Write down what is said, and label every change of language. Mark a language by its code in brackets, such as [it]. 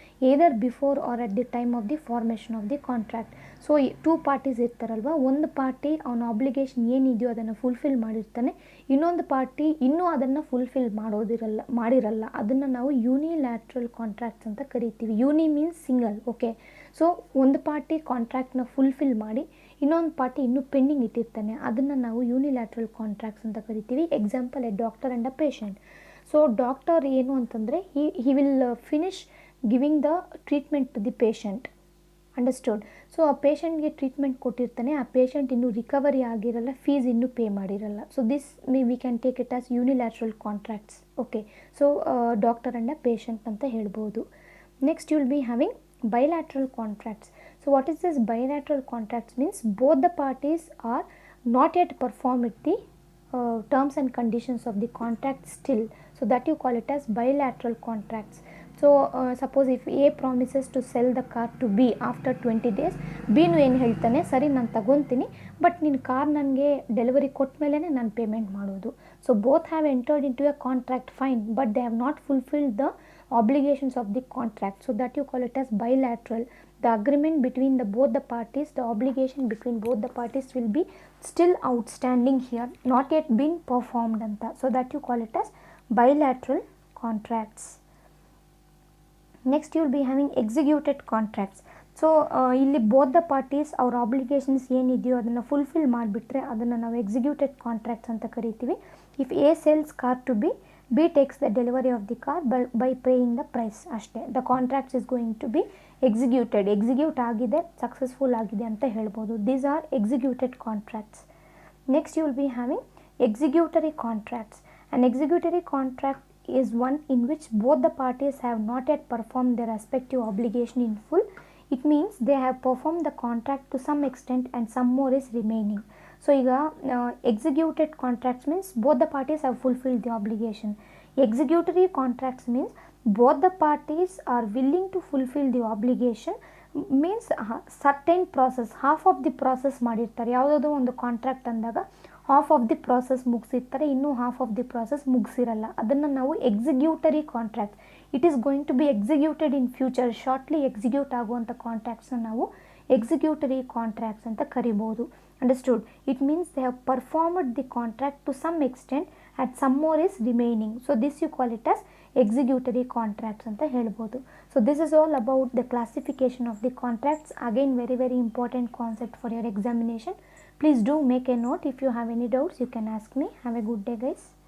[en] either before or at the time of the formation of the contract. [kn] So two parties ಇರ್ತಾರಲ್ವ, ಒಂದು party ಅವನ obligation ಏನಿದೆಯೋ ಅದನ್ನು fulfil ಮಾಡಿರ್ತಾನೆ, ಇನ್ನೊಂದು ಪಾರ್ಟಿ ಇನ್ನೂ ಅದನ್ನು ಫುಲ್ಫಿಲ್ ಮಾಡಿರಲ್ಲ. ಅದನ್ನು ನಾವು ಯೂನಿಲ್ಯಾಟ್ರಲ್ ಕಾಂಟ್ರಾಕ್ಟ್ಸ್ ಅಂತ ಕರಿತೀವಿ. ಯೂನಿ ಮೀನ್ಸ್ ಸಿಂಗಲ್. ಓಕೆ, ಸೊ ಒಂದು ಪಾರ್ಟಿ ಕಾಂಟ್ರಾಕ್ಟ್ನ ಫುಲ್ಫಿಲ್ ಮಾಡಿ ಇನ್ನೊಂದು ಪಾರ್ಟಿ ಇನ್ನೂ ಪೆಂಡಿಂಗ್ ಇಟ್ಟಿರ್ತಾನೆ, ಅದನ್ನು ನಾವು ಯೂನಿಲ್ಯಾಟ್ರಲ್ ಕಾಂಟ್ರಾಕ್ಟ್ಸ್ ಅಂತ ಕರಿತೀವಿ. [en] Example, a doctor and a patient. So doctor [kn] ಏನು ಅಂತಂದರೆ [en] He will finish giving the treatment to the patient. Understood. [kn] So ಆ ಪೇಷಂಟ್ಗೆ ಟ್ರೀಟ್ಮೆಂಟ್ ಕೊಟ್ಟಿರ್ತಾನೆ, ಆ ಪೇಷಂಟ್ ಇನ್ನೂ ರಿಕವರಿ ಆಗಿರಲ್ಲ, ಫೀಸ್ ಇನ್ನೂ ಪೇ ಮಾಡಿರಲ್ಲ. [en] So this we can take it as unilateral contracts. Okay, so doctor and a patient [kn] ಅಂತ ಹೇಳ್ಬೋದು. [en] Next you will be having bilateral contracts. So what is this bilateral contracts means? Both the parties are not yet performed the terms and conditions of the contract still, so that you call it as bilateral contracts. So suppose if A promises to sell the car to B after 20 days, [kn] B ನು ಏನು ಹೇಳ್ತಾನೆ, ಸರಿ ನಾನು ತಗೊತೀನಿ, but ನಿನ್ನ car ನನಗೆ delivery ಕೊಟ್ಟ ಮೇಲೇ ನಾನು ಪೇಮೆಂಟ್ ಮಾಡೋದು. [en] So both have entered into a contract, fine, but they have not fulfilled the obligations of the contract, so that you call it as bilateral. The agreement between both the parties, the obligation between both the parties will be still outstanding here, not yet been performed anta, so that you call it as bilateral contracts. Next you will be having executed contracts. [kn] So ಇಲ್ಲಿ both the parties ಅವ್ರ obligations ಏನಿದೆಯೋ ಅದನ್ನು fulfil ಮಾಡಿಬಿಟ್ರೆ ಅದನ್ನು ನಾವು executed contracts ಅಂತ ಕರಿತೀವಿ. [en] If A sales car to B, B takes the delivery of the car by paying the price, ಅಷ್ಟೇ. The contracts is going to be execute [kn] ಆಗಿದೆ, ಸಕ್ಸಸ್ಫುಲ್ ಆಗಿದೆ ಅಂತ ಹೇಳ್ಬೋದು. [en] These are executed contracts. Next you will be having executory contracts. An executory contract is one in which both the parties have not yet performed their respective obligation in full. It means they have performed the contract to some extent and some more is remaining. So ಈಗ executed contracts means both the parties have fulfilled the obligation. Executory contracts means both the parties are willing to fulfill the obligation, means certain process, half of the process ಮಾಡಿರ್ತಾರೆ. [kn] ಯಾವುದಾದ್ರು ಒಂದು contract ಅಂದಾಗ half of the process ಮುಗಿಸಿರ್ತಾರೆ, ಇನ್ನೂ half of the process ಮುಗಿಸಿರಲ್ಲ, ಅದನ್ನು ನಾವು ಎಕ್ಸಿಕ್ಯೂಟರಿ contract. [en] it is going to be executed in future, shortly execute [kn] ಆಗುವಂಥ ಕಾಂಟ್ರಾಕ್ಟ್ಸ್ನ ನಾವು ಎಕ್ಸಿಕ್ಯೂಟರಿ contracts ಅಂತ ಕರಿಬೋದು. [en] Understood? It means they have performed the contract to some extent at some more is remaining. So this you call it as executory contracts [kn] ಅಂತ ಹೇಳ್ಬೋದು. [en] So this is all about the classification of the contracts. Again, very important concept for your examination. Please do make a note. If you have any doubts, you can ask me. Have a good day, guys.